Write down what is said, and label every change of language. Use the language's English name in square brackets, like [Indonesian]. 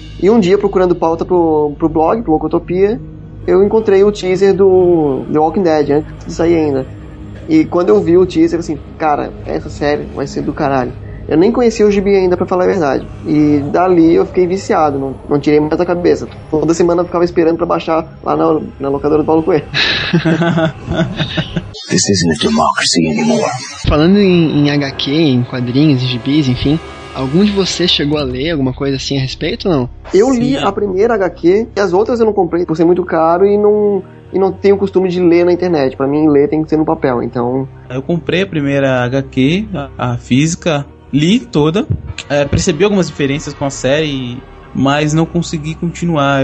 [Portuguese] E um dia, procurando pauta pro blog, pro Locotopia, eu encontrei o teaser do The Walking Dead, antes de sair ainda. E quando eu vi o teaser, assim, cara, essa série vai ser do caralho. Eu nem conhecia o gibi ainda, pra falar a verdade. E dali eu fiquei viciado, não tirei mais da cabeça. Toda semana eu ficava esperando pra baixar lá na locadora do Paulo Coelho. [English] This isn't a democracy anymore. [Portuguese] Falando em HQ, em quadrinhos, em gibis, enfim, algum de vocês chegou a ler alguma coisa assim a respeito ou não? Eu li a primeira HQ, e as outras eu não comprei por ser muito caro e não, e não tenho o costume de ler na internet. Pra mim, ler tem que ser no papel, então... Eu comprei a primeira HQ, a física, li toda, percebi algumas diferenças com a série, mas não consegui continuar.